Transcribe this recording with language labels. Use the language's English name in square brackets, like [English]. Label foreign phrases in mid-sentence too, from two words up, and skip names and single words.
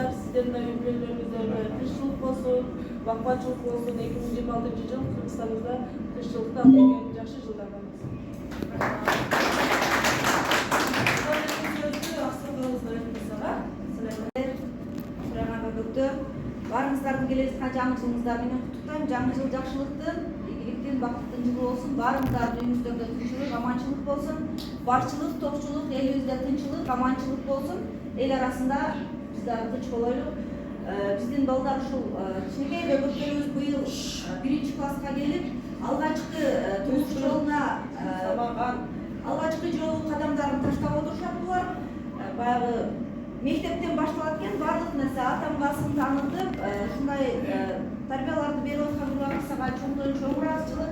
[Kyrgyz] Сиздердин да үй-бүлөлөрүңүздөргө тынччылык болсун, бакубатчылык болсун. 2026 жыл Кыргызстандагы тынччылыкты алып келген жакшы жылдар болсун. [Kazakh] Барыңыздардың келе жатқан жаңы жылыңыздар менен құттықтаймын. Жаңы жыл жақсылықтың, игіліктің, бақыттың жылы болсын. Барыңыздардың үйіңіздерде тынчылық, аманшылық болсын. Баршылық, тоқшылық, елімізде тынчылық, аманшылық болсын. Ел арасында біздер тынч болайлық. [Kyrgyz] Біздің балдар ушул кичинекей бөбөктөрүбүз быйыл 1 класска келип, алгачкы турмуш жолуна алгачкы жолу кадамдарын таштап отурушат булар. Баягы мектептен башталат экен баардык нерсе атам басым таанытып, ушундай тарбияларды берип аткан Мурапбек ага чоңдон чоң ыраазычылык.